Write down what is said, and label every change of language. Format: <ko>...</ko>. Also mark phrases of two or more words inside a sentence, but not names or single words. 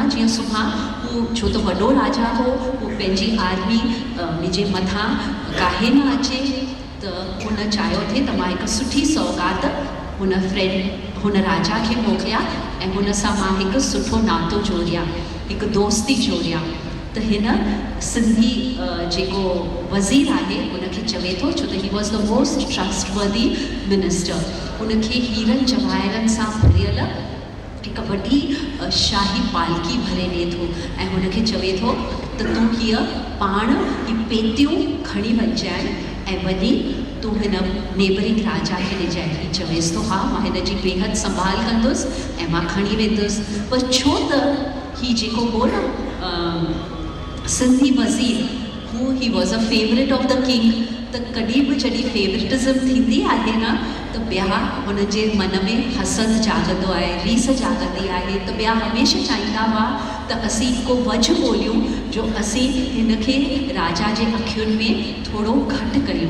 <sd>जीअं सुभां हू, छो त वॾो राजा हो, हू पंहिंजी आर्मी मुंहिंजे मथां काहे न अचे, त हुन चाहियो थिए त मां हिकु सुठी सौगात हुन राजा खे मोकिलियां ऐं हुन सां मां हिकु सुठो नातो जोड़ियां, हिकु दोस्ती जोड़ियां। त हिन सिंधी जेको वज़ीर आहे उनखे चवे थो, छो त</sd> <en>he was the most trustworthy minister,</en> <sd>उनखे हीरनि जवाहिरनि सां भरियल हिकु वॾी शाही पालकी भरे ॾिए थो ऐं हुनखे चवे थो त तूं हीअ पाण ही पेतियूं खणी वञजांइ ऐं वञी तूं हिन नेबरिंग राजा खे ॾिजांइ। हीअ चवेसि थो हा मां हिन जी बेहद संभाल कंदुसि ऐं मां खणी वेंदुसि। पर छो त ही जेको हो न सिंधी वज़ीर, हू</sd> <en>he was a favourite of the king.</en> <sd>त कॾहिं बि जॾहिं फेवरेटिज़म थींदी आहे न त ॿिया हुन जे मन में हसद जाॻंदो आहे, रीस जाॻंदी आहे। त ॿिया हमेशह चाहींदा हुआ त असीं को वझ ॿोलियूं जो असीं हिन खे राजा जे अखियुनि में थोरो घटि कयूं।</sd>